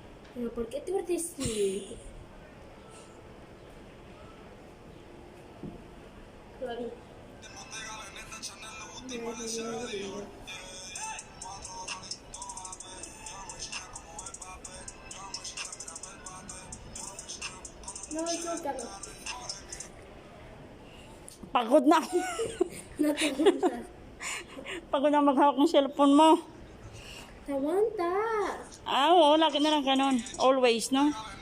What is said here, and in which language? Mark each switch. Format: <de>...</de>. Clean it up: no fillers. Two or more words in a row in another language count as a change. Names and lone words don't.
<es>Pero, ¿por qué te ves así? Claro. No, chócalo.</es> <tl>Pagod na. Natulungan. Pagod na maghawak ng cellphone mo.</tl> <es>Aguanta.</es> <tl>Oo, lagi na lang ganun.</tl> <en>Always, no?</en>